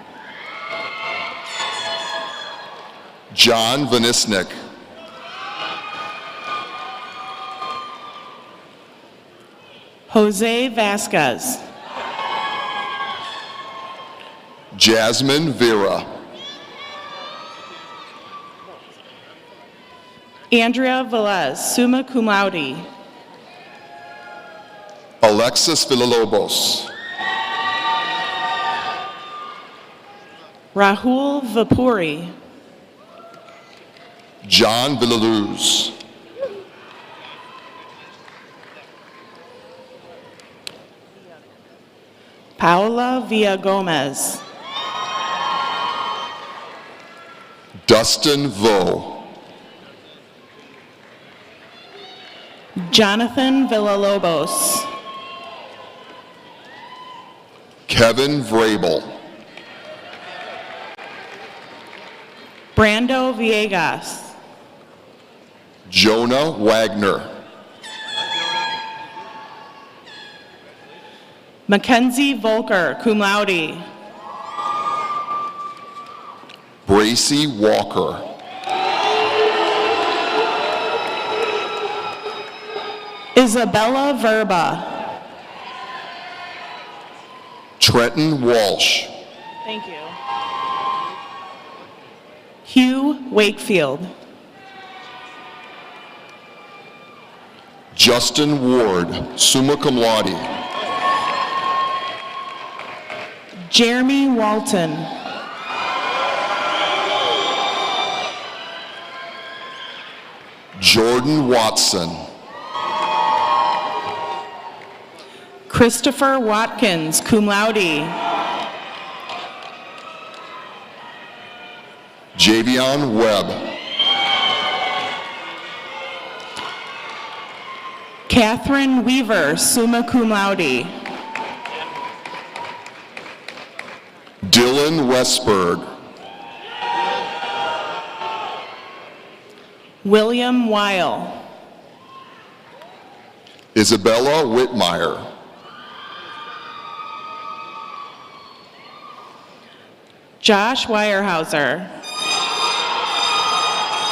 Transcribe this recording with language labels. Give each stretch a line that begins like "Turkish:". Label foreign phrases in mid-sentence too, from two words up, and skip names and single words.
English: John Vanisnik. Jose Vasquez. Jasmine Vera. Andrea Velez,
Latin: summa cum laude.
English: Alexis Villalobos. Rahul Vapuri. John Villaluz. Paula Villagomez. Dustin Vo. Jonathan Villalobos. Kevin Vrabel. Brando Villegas. Jonah Wagner. Mackenzie Volker,
Latin: cum laude.
English: Bracy Walker. Isabella Verba. Trenton Walsh. Thank you. Hugh Wakefield. Justin Ward,
Latin: summa cum laude.
English: Jeremy Walton. Jordan Watson. Christopher Watkins,
Latin: cum laude.
English: Javion Webb. Catherine Weaver,
Latin: summa cum laude.
English: Dylan Westberg. William Weil. Isabella Whitmire. Josh Weyerhauser.